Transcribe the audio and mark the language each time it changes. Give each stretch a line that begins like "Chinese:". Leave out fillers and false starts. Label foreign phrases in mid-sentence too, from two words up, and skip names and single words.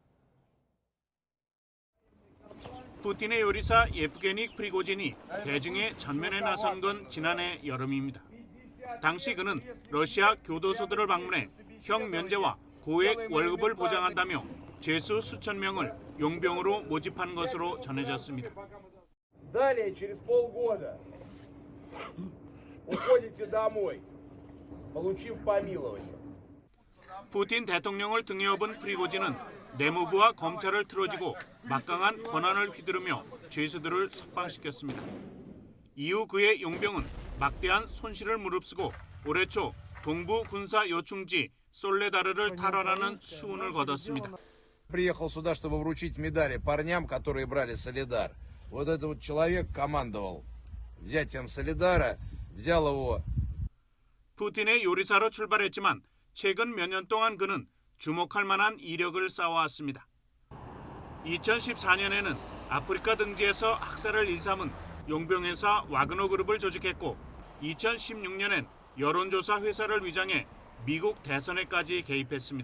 Korean: 푸틴의 요리사 예브게니 프리고진이 대중의 전면에 나선 건 지난해 여름입니다. 당시 그는 러시아 교도소들을 방문해 형 면제와 고액 월급을 보장한다며 죄수 수천 명을 용병으로 모집한 것으로 전해졌습니다.
Russian: Далее через полгода уходите домой, получив помилование.
Korean: 푸틴 대통령을 등에 업은 프리고진은 내무부와 검찰을 틀어지고 막강한 권한을 휘두르며 죄수들을 석방시켰습니다. 이후 그의 용병은 막대한 손실을 무릅쓰고 올해 초 동부 군사 요충지 솔레다르를 탈환하는 수운을 거뒀습니다.
Russian: Приехал сюда, чтобы вручить медали парням, которые брали Солидар. Вот этот вот человек командовал взятием Солидара, взял его.
Korean: 푸틴의 요리사로 출발했지만 최근 몇 년 동안 그는 주목할 만한 이력을 쌓아왔습니다. 2014년에는 아프리카 등지에서 학살을 일삼은 용병회사 와그너 그룹을 조직했고 2016년엔 여론조사 회사를 위장해 미국 대선에까지 개입했습니다.